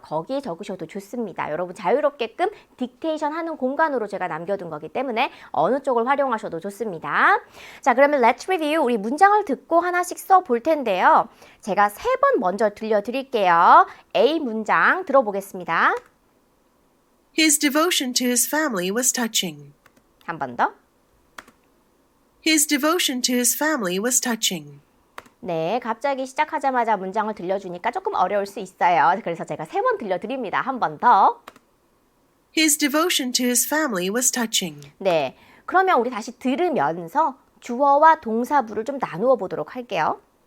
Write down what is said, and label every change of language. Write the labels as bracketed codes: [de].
[ko] 거기에 적으셔도 좋습니다. 여러분 자유롭게끔 딕테이션 하는 공간으로 제가 남겨둔 거기 때문에 어느 쪽을 활용하셔도 좋습니다. 자, 그러면 [en] Let's review. [ko] 우리 문장을 듣고 하나씩 써볼 텐데요. 제가 3번 먼저 들려드릴게요. A 문장 들어보겠습니다. [en] His devotion to his family was touching. [ko] 한 번 더. [en] His devotion to his family was touching. [ko] 네, 갑자기 시작하자마자 문장을 들려주니까 조금 어려울 수 있어요. 그래서 제가 3번 들려드립니다. 한 번 더. [en] His devotion to his family was touching. [ko] 네, 그러면 우리 다시 들으면서 주어와 동사부를 좀 나누어 보도록 할게요.